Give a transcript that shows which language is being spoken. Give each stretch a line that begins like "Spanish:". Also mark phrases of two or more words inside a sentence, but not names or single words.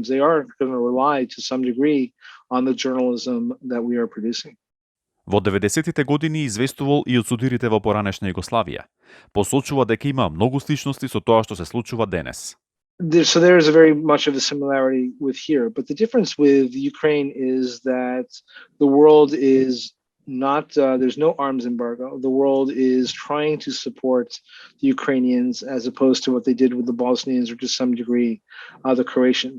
English: They are going to rely to some degree on the journalism that we are producing.
Macedonian: Во 90-тите години известувал и од судирите во поранешна Југославија. Посочува дека има многу сличности со тоа што се случува денес.
English: So there is a very much of a similarity with here, but the difference with Ukraine is that the world is not, there's no arms embargo. The world is trying to support the Ukrainians as opposed to what they did with the Bosnians or to some degree the Croatians.